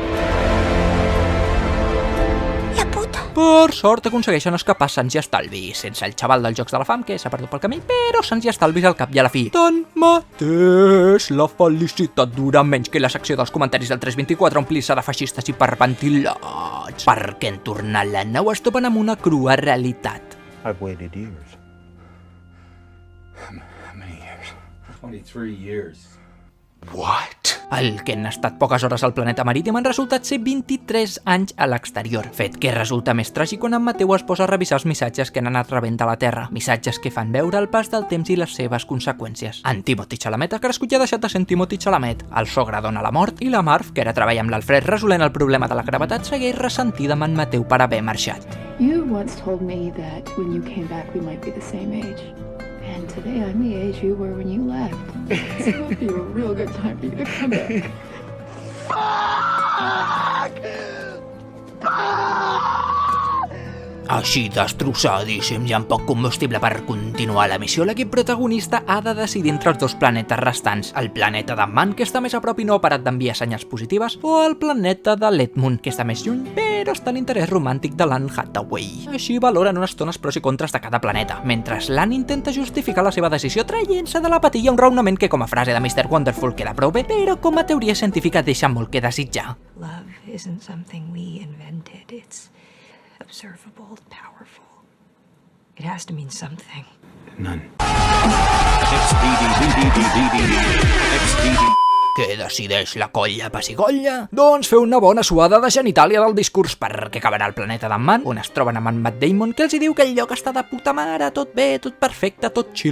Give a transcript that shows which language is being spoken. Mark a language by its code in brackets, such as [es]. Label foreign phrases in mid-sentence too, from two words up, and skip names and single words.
[ca] Per sort aconsegueixen escapar sans i estalvis, sense el xaval dels Jocs de la Fam, que s'ha perdut pel camí, però sans i estalvis al cap i a la fi. Tanmateix, la felicitat dura menys que la secció dels comentaris del 324 omplir-se de feixistes i perventilats, perquè en tornar a la nau es topen amb una crua realitat. [en] I've waited years. How many years? 23 years. What? [ca] El que han estat poques hores al planeta marítim han resultat ser 23 anys a l'exterior, fet que resulta més tràgic quan en Mateu es posa a revisar els missatges que han anat rebent de la Terra, missatges que fan veure el pas del temps i les seves conseqüències. En Timothy Chalamet ha crescut i ha deixat de ser en Timothy Chalamet, el sogre dona la mort, i la Marv, que ara treballa amb l'Alfred resolent el problema de la gravetat, segueix ressentida amb en Mateu per haver marxat. [en] You once told me that when you came back we might be the same age. And today I'm the age you were when you left. So it would be a real good time for you to come back. [ca] Així destrossadíssims i amb poc combustible per continuar la missió, l'equip protagonista ha de decidir entre els 2 planetes restants, el planeta d'en Man, que està més a prop i no ha parat d'enviar senyals positives, o el planeta de l'Edmund, que està més lluny, però però està l'interès romàntic de l'Anne Hathaway. Així valoren unes tones pros i contres de cada planeta, mentre l'Anne intenta justificar la seva decisió traient-se de la patilla un raonament que com a frase de Mr. Wonderful queda prou bé, però com a teoria científica deixa molt que desitjar. [en] Love isn't something we invented. It's observable, powerful. It has to mean something. None. [ca] Què decideix la colla pessigolla? Doncs fer una bona suada de genitàlia del discurs perquè acabarà el planeta d'en Man, on es troben amb en Matt Damon, que els hi diu que el lloc està de puta mare, tot bé, tot perfecte, tot chill.